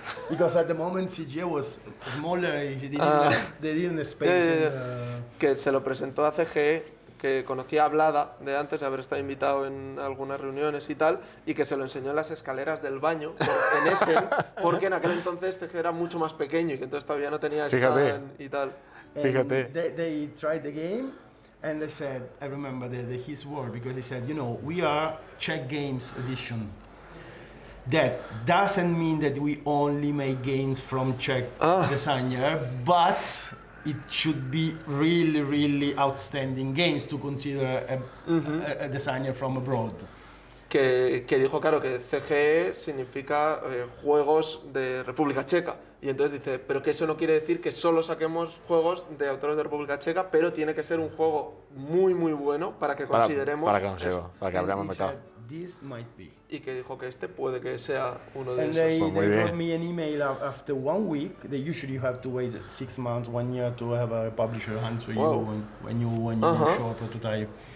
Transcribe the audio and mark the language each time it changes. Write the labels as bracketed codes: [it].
[en] Because at the moment CGA was smaller, they didn't space. [es] Que se lo presentó a CGE, que conocía a Vlada de antes de haber estado invitado en algunas reuniones y tal, y que se lo enseñó en las escaleras del baño en Essen, porque en aquel entonces CGE era mucho más pequeño y que entonces todavía no tenía stand y tal. Fíjate. [en] They tried the game, and they said, I remember his word, because they said, you know, we are Czech Games edition. That doesn't mean that we only make games from Czech designer, but it should be really, really outstanding games to consider a designer from abroad. [es] Que dijo, claro, que CGE significa juegos de República Checa. Y entonces dice, pero que eso no quiere decir que solo saquemos juegos de autores de República Checa, pero tiene que ser un juego muy, muy bueno para que consideremos... Para que abramos mercado. [en] This might be. [es] Y que dijo que este puede que sea uno de esos. [en] They wrote me an email after 1 week. They usually have to wait 6 months, 1 year to have a publisher answer you when you show a prototype.